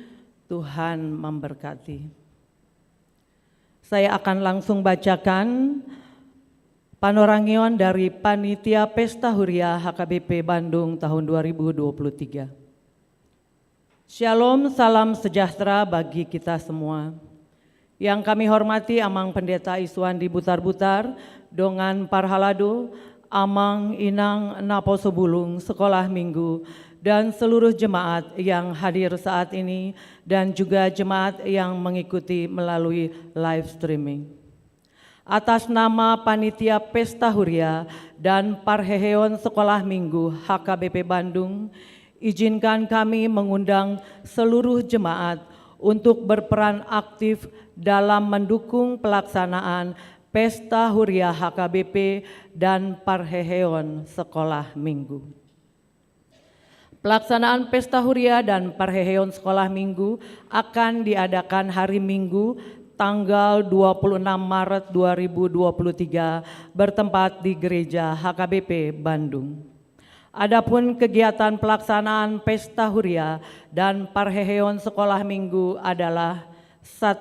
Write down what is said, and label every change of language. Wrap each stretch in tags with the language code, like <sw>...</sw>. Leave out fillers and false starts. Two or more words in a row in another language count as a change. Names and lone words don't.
<id>Tuhan memberkati. Saya akan langsung bacakan panorangion dari Panitia Pesta Huria HKBP Bandung tahun 2023. Shalom, salam sejahtera bagi kita semua. Yang kami hormati Amang Pendeta Iswandi Butar-Butar,</id> <bbc>Dongan Parhalado, Amang Inang Naposo Bulung,</bbc> <id>Sekolah Minggu, dan seluruh jemaat yang hadir saat ini dan juga jemaat yang mengikuti melalui</id> <en>live streaming.</en> <id>Atas nama Panitia Pesta Huria dan Parheheon Sekolah Minggu HKBP Bandung, izinkan kami mengundang seluruh jemaat untuk berperan aktif dalam mendukung pelaksanaan Pesta Huria HKBP dan Parheheon Sekolah Minggu. Pelaksanaan Pesta Huria dan Parheheon Sekolah Minggu akan diadakan hari Minggu tanggal 26 Maret 2023 bertempat di Gereja HKBP Bandung. Adapun kegiatan pelaksanaan Pesta Huria dan Parheheon Sekolah Minggu adalah 1.</id>